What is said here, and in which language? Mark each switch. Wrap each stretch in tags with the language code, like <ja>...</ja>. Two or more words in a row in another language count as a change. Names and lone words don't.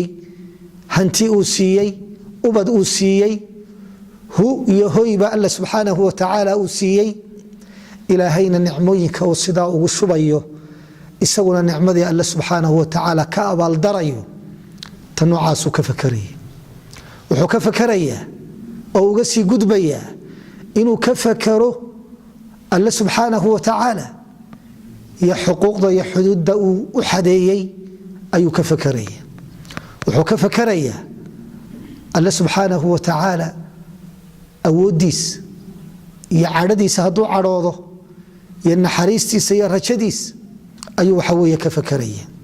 <so>hanti uu siiyay ubad uu siiyay hu iyo hoyba</so> <ar>الله سبحانه وتعالى</ar> <so>uu siiyay ilaahayna nicmooyinka uu sidaa ugu shubayo isaguna nicmadii</so> <ar>الله سبحانه وتعالى</ar> <so>ka abaal darayo tanuucaasu ka fakaraya wuxuu ka fakarayaa oo uga sii gudbaya inuu ka fakaro</so> <ar>الله سبحانه وتعالى</ar> <so>ya xuquuqda ya xuduudda uu u xadeeyay ayuu ka fakaraya wuxuu ka fakaraya</so> <ar>الله سبحانه وتعالى</ar> <so>awoodiis iyo cadhadiisa hadduu cadhoodo iyo naxariistiisa iyo rajadiis ayuu waxa weeye ka fakaraya</so>